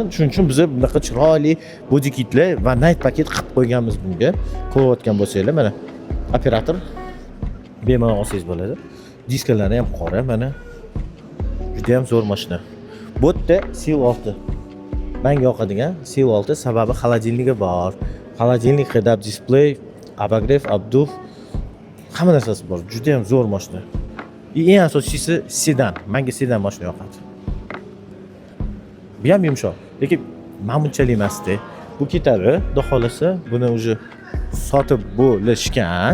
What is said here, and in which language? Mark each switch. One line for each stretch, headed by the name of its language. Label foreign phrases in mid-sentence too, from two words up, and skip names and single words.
Uzbek: Shuning uchun biz bunaqa chiroyli
English: body kitlar
Uzbek: va night paket qilib qo'yganmiz bunga. Ko'rayotgan bo'lsanglar, mana operator bemalol olsangiz bo'ladi. Diskalari ham qora, mana. Juda ham zo'r mashina. Bu yerda CO6. Menga yoqadigan CO6 sababi xolodilnigi bor. Xolodilnik,
English: head-up display,
Uzbek: abagrev, abduf, hamma narsasi bor. Juda ham zo'r mashina. Eng asosiysi sedan. Menga sedan mashina yoqadi. Bu ham yumshoq, lekin men bunchalik emasdi. Bu ketadi, xudo xolasa, buni уже sotib bo'lishgan.